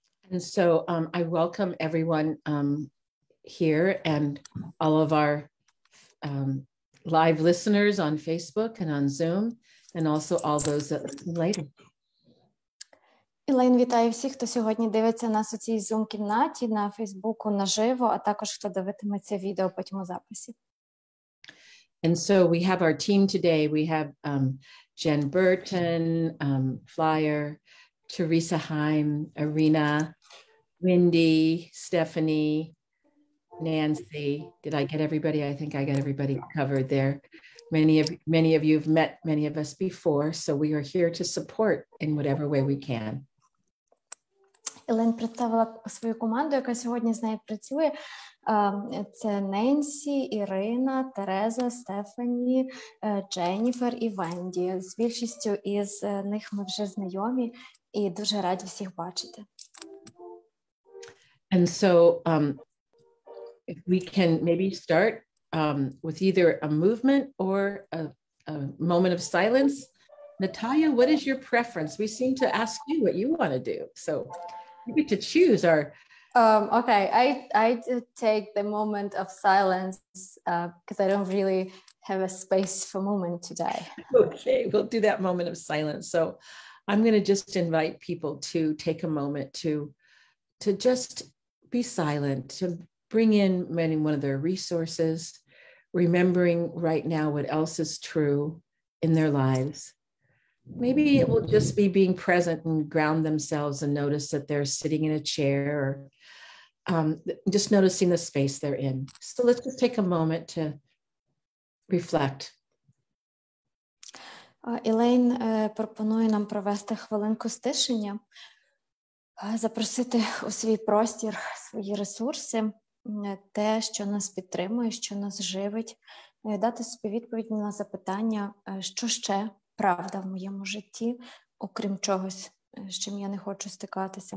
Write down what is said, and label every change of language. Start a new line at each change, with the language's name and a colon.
English: And so I welcome everyone here and all of our live listeners on Facebook and on Zoom, and also all those that listen later.
Ukrainian: Elaine вітає всіх, хто сьогодні дивиться нас у цій Zoom-кімнаті, на Фейсбуку наживо, а також хто дивитиметься відео потім у записі.
English: And so we have our team today. We have Jen Burton, Flyer, Teresa Heim, Irina, Wendy, Stephanie, Nancy. Did I get everybody? I think I got everybody covered there. Many of you have met many of us before, so we are here to support in whatever way we can.
Ukrainian: Елен представила свою команду, яка сьогодні з нею працює. Це Ненсі, Ірина, Тереза, Стефані, Дженніфер і Венді. З більшістю із них ми вже знайомі і дуже раді всіх бачити.
English: And so if we can maybe start with either a movement or a moment of silence. Natalia, what is your preference? We seem to ask you what you want to do. So you get to choose our... Okay, I take the moment of silence because I don't really have a space for movement today. Okay, we'll do that moment of silence. So I'm going to just invite people to take a moment to just be silent, to bring in one of their resources, remembering right now what else is true in their lives. Maybe it will just be being present and ground themselves and notice that they're sitting in a chair or just noticing the space they're in. So let's just take a moment to reflect.
Ukrainian: Елейн пропонує нам провести хвилинку стишення, запросити у свій простір свої ресурси, те, що нас підтримує, що нас живить, дати собі відповідь на запитання, що ще правда в моєму житті, окрім чогось, з чим я не хочу стикатися.